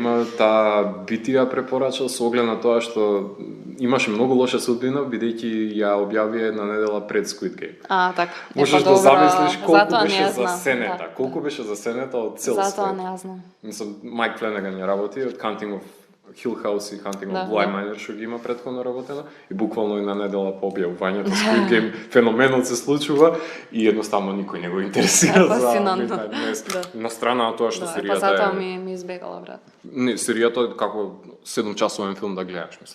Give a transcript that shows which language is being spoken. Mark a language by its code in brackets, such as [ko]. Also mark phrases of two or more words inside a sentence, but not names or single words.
[mk] има, таа би ти ја препорачал со оглед на тоа што имаше многу лоша судбина, бидејќи ја објави една недела пред Squid Game. Така. Можеш да добро, замислиш колку затоа не беше ја знам, засенета, да. колку беше засенета од цел Затоа свет. не ја знам. Мислам, Майк Фленеган ја работи од Hunting of Hill House и Hunting Да, of Bly да. Manor што ги има претходно работено и буквално една недела по објавувањето Squid Game феноменот се случува и едноставно никој не го интересира за Фасцинантно. Midnight Mass. Да. На страна од тоа што Да, серијата па затоа е... ми избегала брат. Не, серијата е како 7-часовен филм да гледаш, мислам.